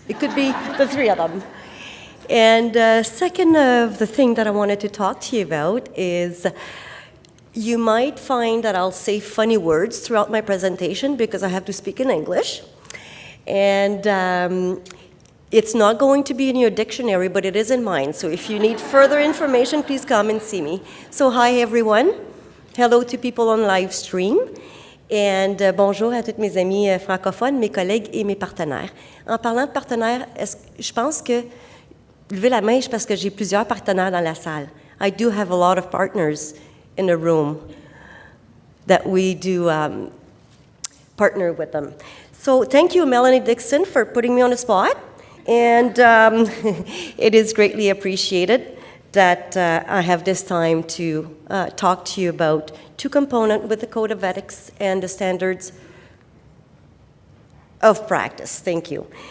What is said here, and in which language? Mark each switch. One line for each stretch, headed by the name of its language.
English: It could be the three of them. And second of the thing that I wanted to talk to you about is you might find that I'll say funny words throughout my presentation because I have to speak in English. And it's not going to be in your dictionary, but it is in mine. So if you need further information, please come and see me. So hi, everyone. Hello to people on live stream. And
French: bonjour à toutes mes amies francophones, mes collègues et mes partenaires. En parlant de partenaires, je pense que levez la main parce que j'ai plusieurs partenaires dans la salle.
English: I do have a lot of partners in the room that we do partner with them. So thank you, Melanie Dixon, for putting me on the spot. And it is greatly appreciated that I have this time to talk to you about two components with the Code of Ethics and the standards of practice. Thank you.